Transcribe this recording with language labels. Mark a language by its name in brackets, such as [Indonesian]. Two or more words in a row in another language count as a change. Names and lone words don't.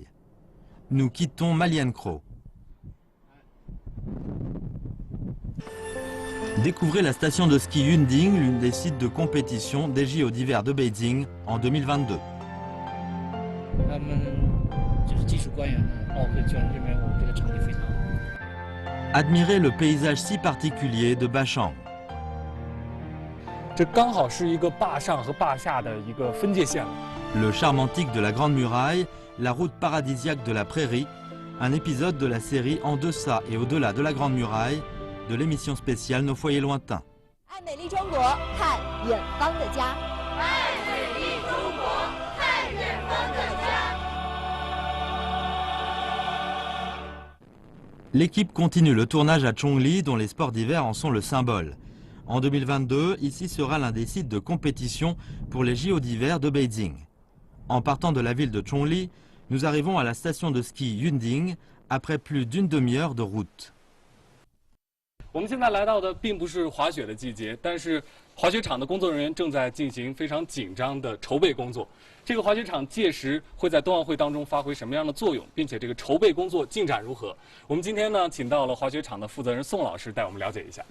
[French] Nous quittons Malienkro. Découvrez la station de ski Yunding, l'une des sites de compétition des JO d'hiver de Beijing en 2022. Admirez le paysage si particulier de Bachang. [Chinese] 这刚好是一个坝上和坝下的一个分界线。 [French] Le charme antique de la Grande Muraille, la route paradisiaque de la prairie, un épisode de la série En deçà et au-delà de la Grande Muraille, de l'émission spéciale Nos foyers lointains. [Chinese] 爱美丽中国，看远方的家。爱美丽中国，看远方的家。 [French] L'équipe continue le tournage à Chongli, dont les sports d'hiver en sont le symbole. En 2022, ici sera l'un des sites de compétition pour les JO d'hiver de Beijing. En partant de la ville de Chongli, nous arrivons à la station de ski Yunding après plus d'une demi-heure de route. [Chinese] 我们现在来到的并不是滑雪的季节，但是滑雪场的工作人员正在进行非常紧张的筹备工作。这个滑雪场届时会在冬奥会当中发挥什么样的作用，并且这个筹备工作进展如何？我们今天呢，请到了滑雪场的负责人宋老师带我们了解一下。